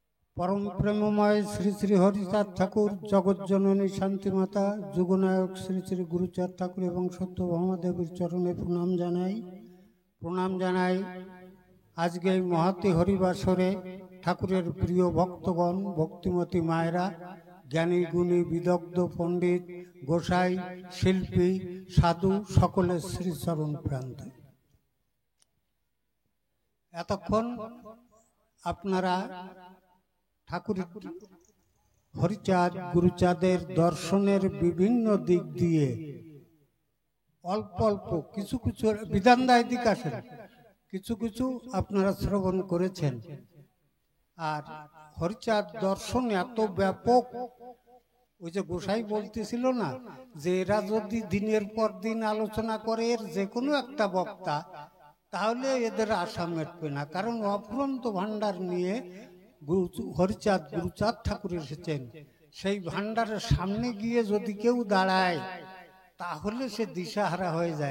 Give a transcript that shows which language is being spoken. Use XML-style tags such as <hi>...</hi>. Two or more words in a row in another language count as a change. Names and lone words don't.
<bn>পরম প্রেমময় শ্রী শ্রী হরিচাঁদ ঠাকুর জগজ্জননী শান্তিমাতা যুগনায়ক শ্রী শ্রী গুরুচাঁদ ঠাকুর এবং সত্যভামা দেবীর চরণে প্রণাম জানাই আজ কে মহতী হরিবাসরে ঠাকুরের প্রিয় ভক্তগণ ভক্তিমতী মায়েরা জ্ঞানী গুণী বিদগ্ধ পণ্ডিত গোঁসাই শিল্পী সাধু সকলে শ্রীচরণ প্রান্তে এতক্ষণ আপনারা ঠাকুর হরিচাঁদ গুরুচাঁদের দর্শনের বিভিন্ন দিক দিয়ে অল্প অল্প কিছু কিছু বিধান দায় দিক আসেন কিছু কিছু আপনারা শ্রবণ করেছেন। আর হরিচাঁদ দর্শন এত ব্যাপক ওই যে গোসাই বলতেছিল না যে এরা যদি দিনের পর দিন আলোচনা করে এর যে কোনো একটা বক্তা তাহলে এদের আশা মেটবে না, কারণ অফুরন্ত ভান্ডার নিয়ে হরিচাঁদ গুরুচাঁদ ঠাকুর এসেছেন। সেই ভান্ডারের সামনে গিয়ে যদি কেউ দাঁড়ায় তাহলে সে দিশাহারা হয়ে যায়।</bn>